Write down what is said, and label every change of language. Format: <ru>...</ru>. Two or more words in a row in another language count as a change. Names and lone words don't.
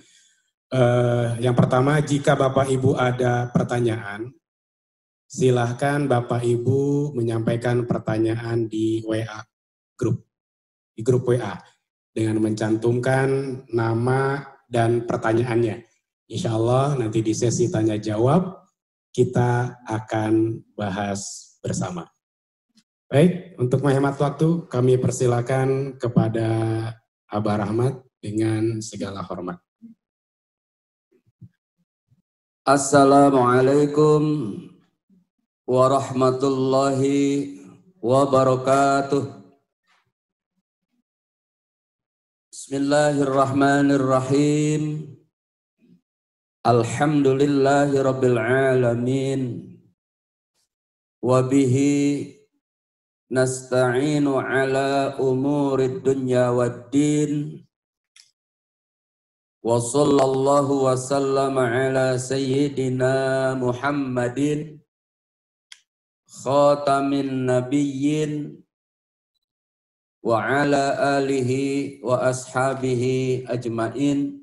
<id>Yang pertama, jika Bapak Ibu ada pertanyaan, silahkan Bapak Ibu menyampaikan pertanyaan di WA grup, di grup WA dengan mencantumkan nama dan pertanyaannya.</id> <ar>إن شاء الله</ar> <id>nanti di sesi tanya jawab kita akan bahas bersama. Baik, untuk menghemat waktu kami persilakan kepada Abah Rahmat dengan segala hormat.</id> <ar>السلام عليكم ورحمة الله وبركاته. بسم الله الرحمن الرحيم. الحمد لله رب العالمين. وبه نستعين على أمور الدنيا والدين. وصلى الله وسلم على سيدنا محمد خاتم النبيين وعلى آله وأصحابه أجمعين.</ar>